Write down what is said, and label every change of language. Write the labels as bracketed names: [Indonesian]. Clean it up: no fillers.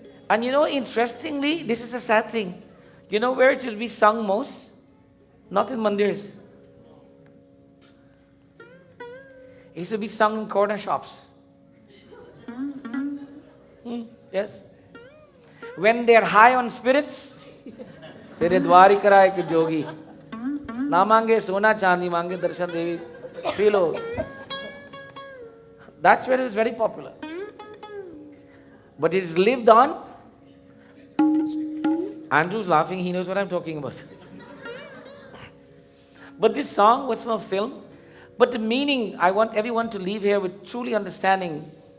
[English] And you know, interestingly, this is a sad thing. You know where it will be sung most? Not in mandirs. It used to be sung in corner shops. Yes. When they are high on spirits, [Hindi] तेरे द्वारिकराय के जोगी, ना मांगे सोना चांदी, मांगे दर्शन देवी. [English] Feel. That's where it was very popular. But it's lived on. Andrew's laughing, he knows what I'm talking about. But this song was from a film. But the meaning, I want everyone to leave here with truly understanding.